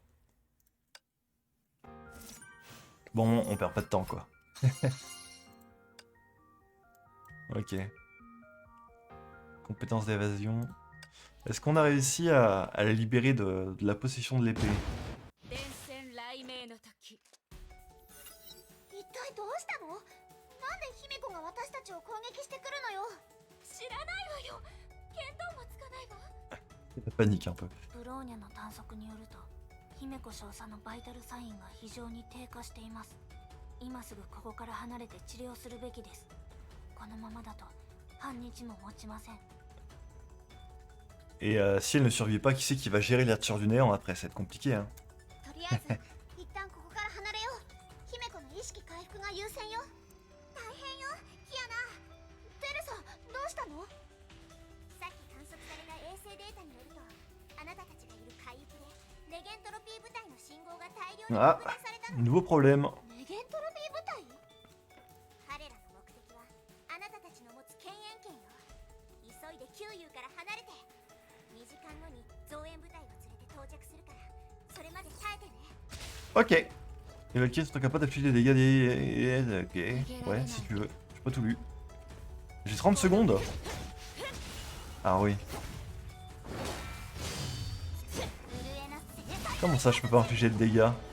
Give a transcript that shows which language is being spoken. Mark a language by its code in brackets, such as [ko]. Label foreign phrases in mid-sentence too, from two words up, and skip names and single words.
[fr] Bon, on perd pas de temps, quoi. Ok. Compétence d'évasion. Est-ce qu'on a réussi à la libérer de la possession de l'épée? [ja] 一体どうしたの？なんで姫子が私たちを攻撃してくるのよ。知らないわよ。見当もつかないわ。 [fr] Ça panique un peu. [ja] ブローニャの探索によると、姫子少佐のバイタルサインが非常に低下しています。今すぐここから離れて治療するべきです。このままだと半日も持ちません。 [fr] Et si elle ne survit pas, qui c'est qui va gérer la tirure du néant après? Ça va être compliqué, hein. [ja] とりあえず一旦ここから離れよう。姫子の意識回復が優先よ。大変よ、キアナ。テレサ、どうしたの？さっき観測された衛星データによると、あなたたちがいる海域でレゲントロピー部隊の信号が大量に [fr] Ah, [ja] 確認されたの。 [fr] nouveau problème. [ja] レゲントロピー部隊？彼らの目的はあなたたちの持つ権限権よ。急いで旧友から離れて。2時間後に増援部隊を連れて到着するから、それまで耐えてね。 [fr] Ok. Les Valkyries sont capables d'afficher des dégâts des... Ok. Ouais, si tu veux. J'ai pas tout lu. J'ai 30 secondes. Ah oui. Comment ça, je peux pas infliger de dégâts?